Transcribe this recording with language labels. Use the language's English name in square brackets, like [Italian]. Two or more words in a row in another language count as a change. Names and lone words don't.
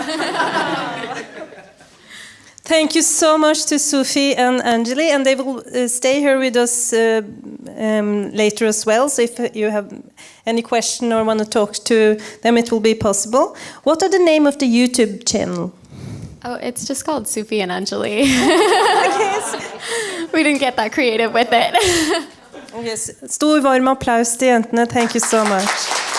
[English] Thank you so much to Sufi and Anjali, and they will stay here with us later as well. So if you have any question or want to talk to them, it will be possible. What are the name of the YouTube channel? Oh, it's just called Sufi and Anjali. We didn't get that creative with it. Yes. [Norwegian] Stor varm applaus til jentene. [English] Thank you so much.